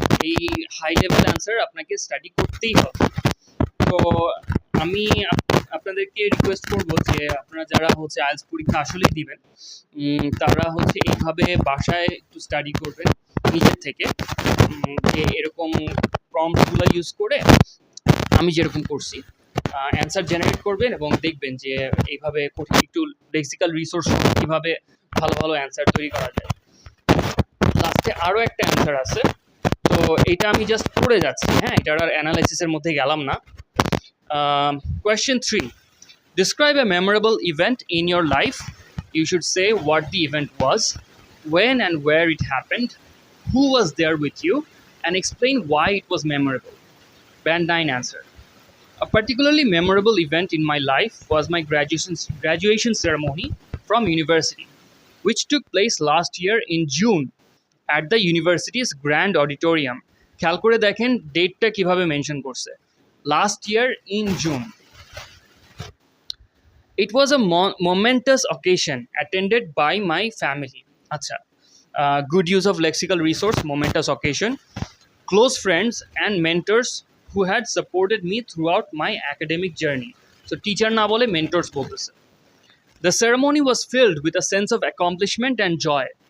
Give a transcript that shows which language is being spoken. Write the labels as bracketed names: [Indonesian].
[Bangla] এই high level answer আপনাকে study করতেই হবে। তো আমি আপনাদেরকে রিকোয়েস্ট করব যে আপনারা যারা হচ্ছে আইএলটিএস পরীক্ষা আসলেই দিবেন, তারা হচ্ছে এইভাবে বাসায় একটু স্টাডি করবেন নিজের থেকে, যে এরকম প্রম্পটগুলো ইউজ করে আমি যেরকম করছি অ্যান্সার জেনারেট করবেন এবং দেখবেন যে এইভাবে কঠিন একটু লেক্সিক্যাল রিসোর্স কীভাবে ভালো ভালো অ্যান্সার তৈরি করা যায়। লাস্টে আরও একটা অ্যান্সার আছে, তো এটা আমি জাস্ট পড়ে যাচ্ছি, হ্যাঁ, এটার আর অ্যানালাইসিসের মধ্যে গেলাম না। [English] Question 3. Describe a memorable event in your life. You should say what the event was, when and where it happened, who was there with you, and explain why it was memorable. Band 9 answer. A particularly memorable event in my life was my graduation ceremony from university, which took place last year in June at the university's grand auditorium. [Bangla] খেয়াল করে দেখেন ডেটটা কিভাবে mention করছে, [English] last year in June. It was a momentous occasion attended by my family. Acha, good use of lexical resource, momentous occasion. close friends and mentors who had supported me throughout my academic journey. So [Bangla] teacher na bole mentors bolteছে. [English] The ceremony was filled with a sense of accomplishment and joy.